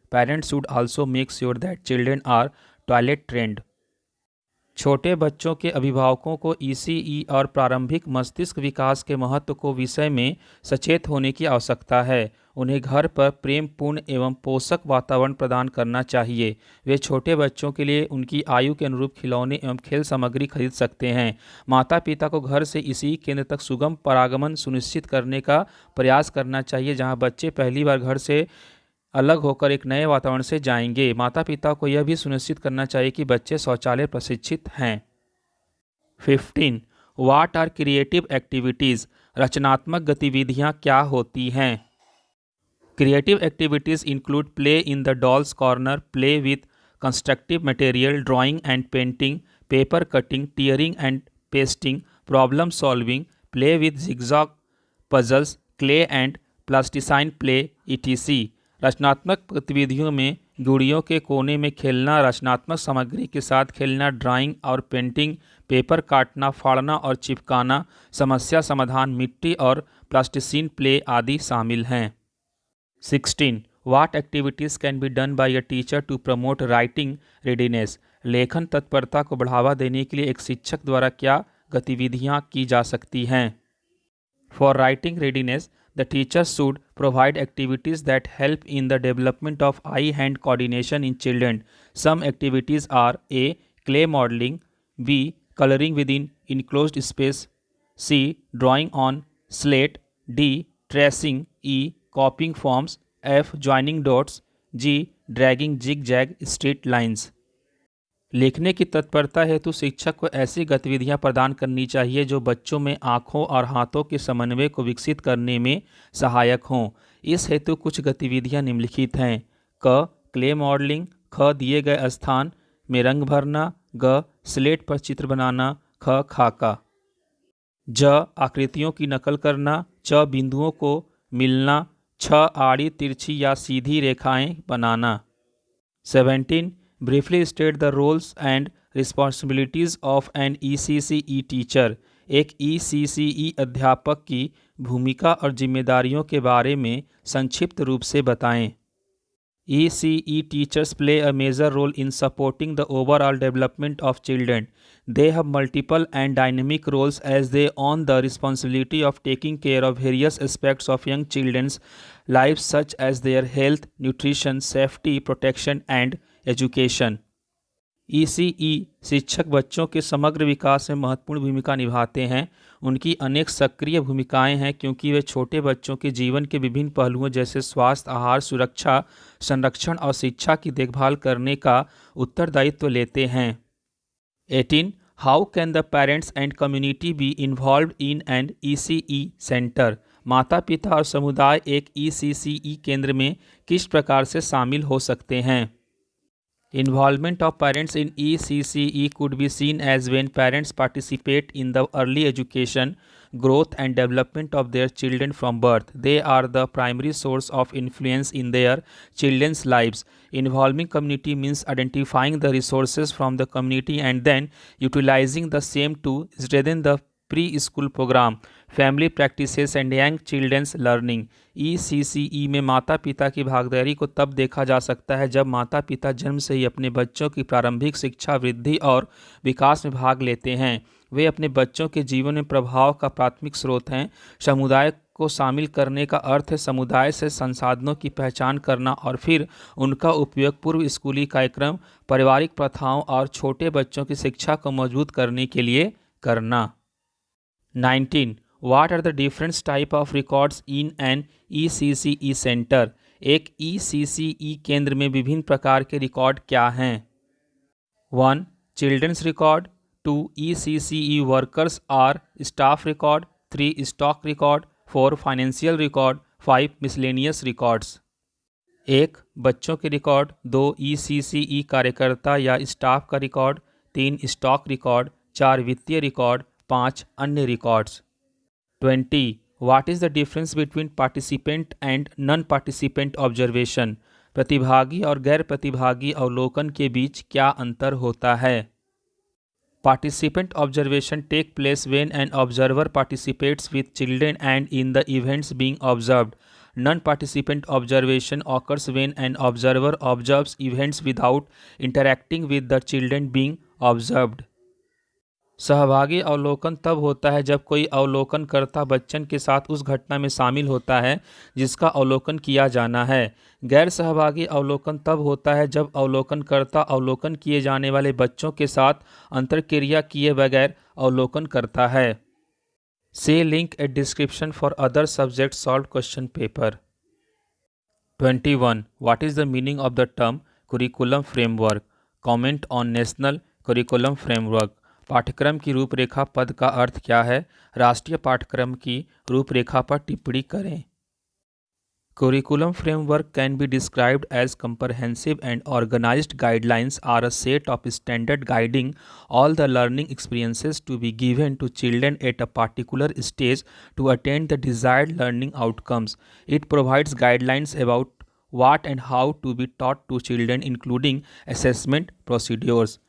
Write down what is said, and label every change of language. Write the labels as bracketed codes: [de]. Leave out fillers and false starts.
[en] Parents should also make sure that children are toilet trained. [hi] छोटे बच्चों के अभिभावकों को ECE और प्रारंभिक मस्तिष्क विकास के महत्व को विषय में सचेत होने की आवश्यकता है। उन्हें घर पर प्रेमपूर्ण एवं पोषक वातावरण प्रदान करना चाहिए। वे छोटे बच्चों के लिए उनकी आयु के अनुरूप खिलौने एवं खेल सामग्री खरीद सकते हैं। माता पिता को घर से ECE केंद्र तक सुगम परागमन सुनिश्चित करने का प्रयास करना चाहिए, जहां बच्चे पहली बार घर से अलग होकर एक नए वातावरण से जाएंगे। माता पिता को यह भी सुनिश्चित करना चाहिए कि बच्चे शौचालय प्रशिक्षित हैं। [en] 15. What are creative activities? [hi] रचनात्मक गतिविधियाँ क्या होती हैं? [en] Creative activities include play in the doll's corner, play with constructive material, drawing and painting, paper cutting, tearing and pasting, problem solving, play with zigzag puzzles, clay and plasticine play, etc. [hi] रचनात्मक गतिविधियों में गुड़ियों के कोने में खेलना, रचनात्मक सामग्री के साथ खेलना, ड्राइंग और पेंटिंग, पेपर काटना, फाड़ना और चिपकाना, समस्या समाधान, मिट्टी और प्लास्टिसिन प्ले आदि शामिल हैं। [en] 16. What activities can be done by a teacher to promote writing readiness? [hi] लेखन तत्परता को बढ़ावा देने के लिए एक शिक्षक द्वारा क्या गतिविधियाँ की जा सकती हैं? [en] For writing readiness, the teacher should provide activities that help in the development of eye-hand coordination in children. Some activities are A. Clay modeling, B. Coloring within enclosed space, C. Drawing on slate, D. Tracing, E. Copying forms, F. Joining dots, G. Dragging zigzag straight lines. [hi] लिखने की तत्परता हेतु शिक्षक को ऐसी गतिविधियां प्रदान करनी चाहिए जो बच्चों में आँखों और हाथों के समन्वय को विकसित करने में सहायक हों। इस हेतु कुछ गतिविधियां निम्नलिखित हैं। क. क्ले मॉडलिंग, ख. दिए गए स्थान में रंग भरना, ग. स्लेट पर चित्र बनाना, ख. खाका, ज. आकृतियों की नकल करना, च. बिंदुओं को मिलना, छ. आड़ी तिरछी या सीधी रेखाएं बनाना। [en] 17. Briefly state the roles and responsibilities of an ECCE teacher. [hi] एक ECCE अध्यापक की भूमिका और जिम्मेदारियों के बारे में संक्षिप्त रूप से बताएं। [en] ECE teachers play a major role in supporting the overall development of children. They have multiple and dynamic roles as they own the responsibility of taking care of various aspects of young children's lives such as their health, nutrition, safety, protection and education. [hi] ECE शिक्षक बच्चों के समग्र विकास में महत्वपूर्ण भूमिका निभाते हैं। उनकी अनेक सक्रिय भूमिकाएं हैं क्योंकि वे छोटे बच्चों के जीवन के विभिन्न पहलुओं जैसे स्वास्थ्य, आहार, सुरक्षा, संरक्षण और शिक्षा की देखभाल करने का उत्तरदायित्व लेते हैं। [en] 18. How can the parents and community be involved in an ECE centre? [hi] माता पिता और समुदाय एक ECCE केंद्र में किस प्रकार से शामिल हो सकते हैं? [en] Involvement of parents in ECCE could be seen as when parents participate in the early education, growth and development of their children from birth. They are the primary source of influence in their children's lives. Involving community means identifying the resources from the community and then utilizing the same to strengthen the preschool program, family practices and young children's learning. [hi] ECCE में माता पिता की भागीदारी को तब देखा जा सकता है जब माता पिता जन्म से ही अपने बच्चों की प्रारंभिक शिक्षा, वृद्धि और विकास में भाग लेते हैं। वे अपने बच्चों के जीवन में प्रभाव का प्राथमिक स्रोत हैं। समुदाय को शामिल करने का अर्थ है समुदाय से संसाधनों की पहचान करना और फिर उनका उपयोग पूर्व स्कूली कार्यक्रम, पारिवारिक प्रथाओं और छोटे बच्चों की शिक्षा को मजबूत करने के लिए करना। [en] 19. What are the different type of records in an ECCE center? [hi] एक ECCE केंद्र में विभिन्न प्रकार के रिकॉर्ड क्या हैं? [en] 1. Children's record. 2. ECCE workers or staff record. 3. Stock record. 4. Financial record. 5. Miscellaneous records. [hi] 1. बच्चों के रिकॉर्ड। 2. ECCE कार्यकर्ता या स्टाफ का रिकॉर्ड। 3. Stock record. 4. वित्तीय रिकॉर्ड। 5. अन्य records. 20. [en] What is the difference between participant and non-participant observation? [hi] प्रतिभागी और गैर प्रतिभागी अवलोकन के बीच क्या अंतर होता है? [en] Participant observation take place when an observer participates with children and in the events being observed. Non-participant observation occurs when an observer observes events without interacting with the children being observed. [hi] सहभागी अवलोकन तब होता है जब कोई अवलोकनकर्ता बच्चन के साथ उस घटना में शामिल होता है जिसका अवलोकन किया जाना है। गैर सहभागी अवलोकन तब होता है जब अवलोकनकर्ता अवलोकन किए जाने वाले बच्चों के साथ अंतर्क्रिया किए बगैर अवलोकन करता है। [en] See link a description for other subject solve question paper. 21. What is the meaning of the term curriculum framework? Comment on National Curriculum Framework. [hi] पाठ्यक्रम की रूपरेखा पद का अर्थ क्या है? राष्ट्रीय पाठ्यक्रम की रूपरेखा पर टिप्पणी करें। [en] Curriculum framework can be described as comprehensive and organized guidelines are a set of standard guiding all the learning experiences to be given to children at a particular stage to attain the desired learning outcomes. It provides guidelines about what and how to be taught to children, including assessment procedures.